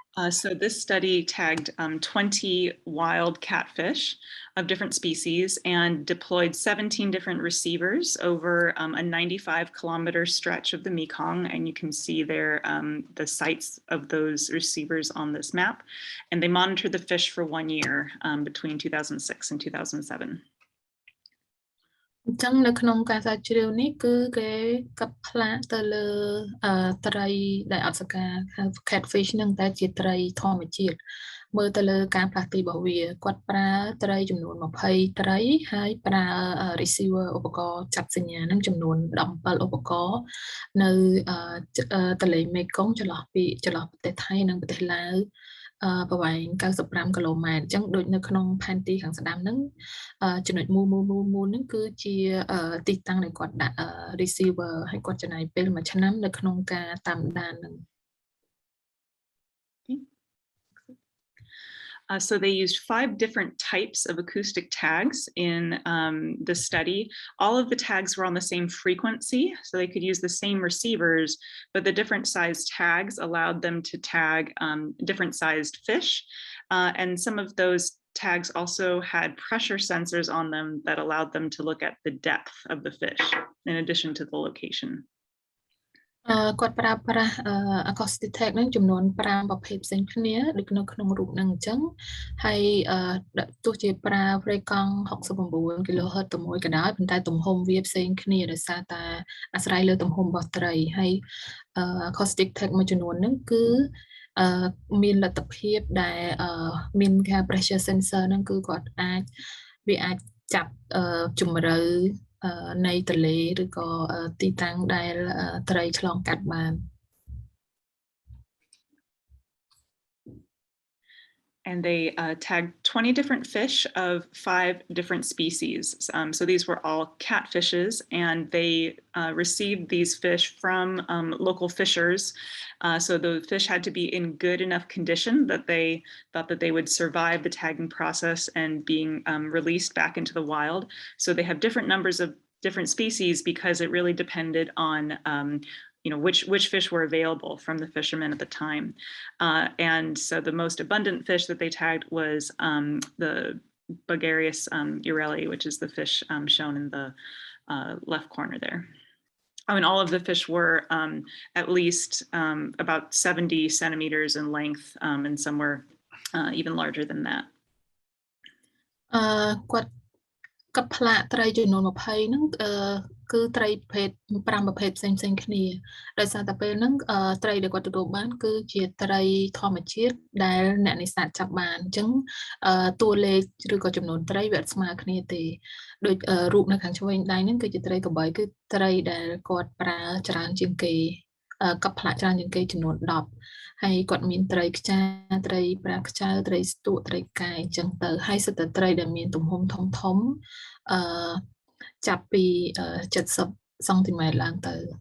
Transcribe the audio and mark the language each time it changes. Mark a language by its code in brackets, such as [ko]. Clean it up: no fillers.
[en] So this study tagged 20 wild catfish of different species and deployed 17 different receivers over a 95-kilometer stretch of the Mekong. And you can see there the sites of those receivers on this map. And they monitored the fish for 1 year between 2006 and 2007. [km] អញ្ចឹងនៅក្នុងការស្រាវជ្រាវនេះគឺគេកាប់ផ្លាកទៅលើត្រីដែលអត់សការ catfish នឹងតែជាត្រីធម្មជាតិមើលទៅលើការផ្លាស់ទីរបស់វាគាត់ប្រើត្រីចំនួន20ត្រីហើយប្រើ receiver ឧបករណ៍ចាប់សញ្ញានឹងចំនួន17ឧបករណ៍នៅ ទន្លេមេគង្គចន្លោះប្រទេសថៃនិងប្រទេសឡាវ ប្រវែង95 គីឡូម៉ែត្រអញ្ចឹងដូចនៅក្នុងផែនទីខាងស្ដាំហ្នឹងចំណុចមូលហ្នឹងគឺជាទីតាំងដែលគាត់ដាក់ receiver ហើយគាត់ចំណាយពេល1ឆ្នាំនៅក្នុងការតាមដានហ្នឹង [en] So they used 5 different types of acoustic tags in the study. All of the tags were on the same frequency, so they could use the same receivers, but the different sized tags allowed them to tag different sized fish. And some of those tags also had pressure sensors on them that allowed them to look at the depth of the fish, in addition to the location. [km] គាត់ប្រើប្រាស់ acoustic tag ហ្នឹងចំនួន5ប្រភេទផ្សេងគ្នាដូចនៅក្នុងរូបហ្នឹងអញ្ចឹងហើយទោះជាប្រើ frequency 69 kHz ទៅមួយក៏ដោយប៉ុន្តែទំហំវាផ្សេងគ្នាដោយសារតែអាស្រ័យលើទំហំរបស់ត្រីហើយ acoustic tag មួយចំនួនហ្នឹងគឺ មានលទ្ធភាពដែលមានការ pressure sensor ហ្នឹងគឺគាត់វាអាចចាប់ជំរឿនៃទន្លេឬក៏ទីតាំងដែលត្រីឆ្លងកាត់បាន [en] And they tagged 20 different fish of 5 different species. So these were all catfishes, and they received these fish from local fishers. So the fish had to be in good enough condition that they thought that they would survive the tagging process and being released back into the wild. So they have different numbers of different species because it really depended on which fish were available from the fishermen at the time. And so the most abundant fish that they tagged was the Bulgarius ureli, which is the fish shown in the left corner there. I mean, all of the fish were at least about 70 centimeters in length, and some were even larger than that. [km] កាប់ផ្លាកត្រីចំនួន20ហ្នឹងគឺត្រីប្រភេទ5ប្រភេទផ្សេងៗគ្នាដោយសារតែពេលហ្នឹងត្រីដែលគាត់ទទួលបានគឺជាត្រីធម្មជាតិដែលអ្នកនេសាទចាប់បានអញ្ចឹង តួលេខឬក៏ចំនួនត្រីវាអត់ស្មើគ្នាទេដូចរូបនៅខាងឆ្វេងដៃហ្នឹងគឺជាត្រីកបីគឺត្រីដែលគាត់ប្រើច្រើនជាងគេកាប់ផ្លាកច្រើនជាងគេចំនួន10ហើយគាត់មានត្រីខ្ចាត្រីប្រាខ្ចៅត្រីស្ទក់ត្រីកាយអញ្ចឹងទៅហើយសិតតែត្រីដែលមានទំហំធំចាប់ពី70 សង់ទីម៉ែត្រឡើងទៅ